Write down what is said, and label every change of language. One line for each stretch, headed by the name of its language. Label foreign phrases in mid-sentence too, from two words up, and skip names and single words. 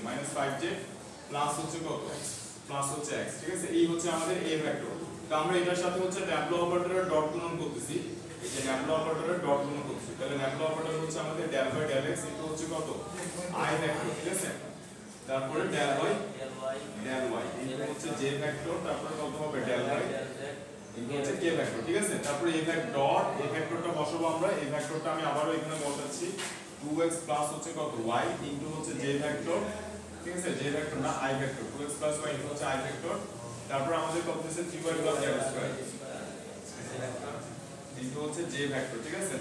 English: -5z plus
Bangla: হচ্ছে কত? প্লাস হচ্ছে x, ঠিক আছে? এই হচ্ছে আমাদের
English: a vector.
Bangla: তো আমরা এটার সাথে হচ্ছে
English: nabla operator dot
Bangla: গুণন করতেছি, এই যে
English: nabla operator dot
Bangla: গুণন করতেছি, তাহলে
English: nabla operator
Bangla: হচ্ছে আমাদের
English: del by del x into
Bangla: হচ্ছে কত?
English: i vector,
Bangla: ঠিক আছে? তারপরে
English: del by del y into
Bangla: হচ্ছে
English: j vector,
Bangla: তারপরে কত হবে?
English: del by into
Bangla: হচ্ছে
English: k vector,
Bangla: ঠিক আছে? তারপরে
English: a vector dot a vector
Bangla: বসাবো আমরা, এই ভেক্টরটা আমি আবারো এখানে বসাচ্ছি
English: 2x plus
Bangla: হচ্ছে কত?
English: y into
Bangla: হচ্ছে
English: j vector,
Bangla: ঠিক আছে?
English: j vector
Bangla: না
English: i vector, 2x plus y into
Bangla: হচ্ছে
English: i vector,
Bangla: তারপর আমাদের কত হচ্ছে
English: 3y plus z square into
Bangla: হচ্ছে
English: j vector,
Bangla: ঠিক আছে?